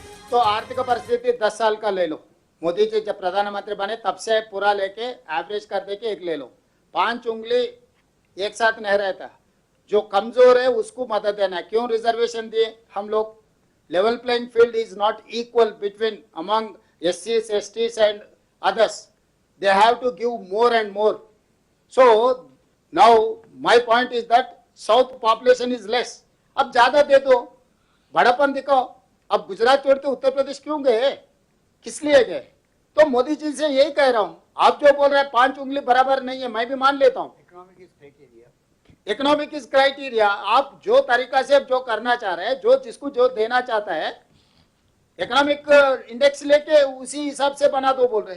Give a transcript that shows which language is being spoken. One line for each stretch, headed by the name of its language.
Hindi: तो आर्थिक परिस्थिति 10 साल का ले लो, मोदी जी जब प्रधानमंत्री बने तब से पूरा लेके एवरेज कर दे के एक ले लो। 5 उंगली एक साथ नहीं रहता, जो कमजोर है उसको मदद देना है। क्यों रिजर्वेशन दिए हम लोग?
English: Level playing field is not equal between among SCs, STs and others. They have to give more and more. So now my point is that south population is less.
Hindi: अब ज्यादा दे दो, बड़ापन दिखाओ। अब गुजरात छोड़ के उत्तर प्रदेश क्यों गए, किस लिए गए? तो मोदी जी से यही कह रहा हूं, आप जो बोल रहे हैं 5 उंगली बराबर नहीं है, मैं भी मान लेता हूं।
English: Economic is criteria.
Hindi: आप जो तरीका से जो करना चाह रहे हैं, जो जिसको जो देना चाहता है, इकोनॉमिक इंडेक्स लेके उसी हिसाब से बना दो बोल रहे।